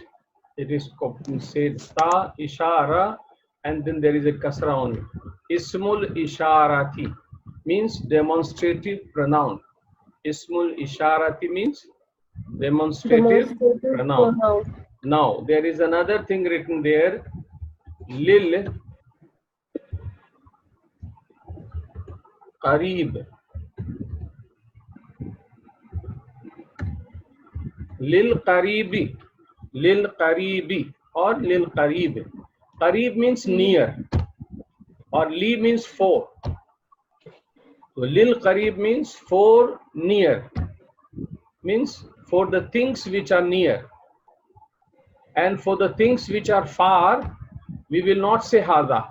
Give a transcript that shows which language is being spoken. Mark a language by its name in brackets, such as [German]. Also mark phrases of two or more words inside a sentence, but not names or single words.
[English] It is said Ta, Ishara, and then there is a kasra on it. [Arabic] اسم الإشارة. [English] means demonstrative pronoun. [Arabic] اسم الإشارة [English] means demonstrative pronoun. Now, there is another thing written there. [Arabic] للقريب. للقريب. للقريب or للقريب. [English] Qarib means near, or Li means for. So [Arabic] للقريب [English] means for near, means for the things which are near. And for the things which are far, we will not say Hada.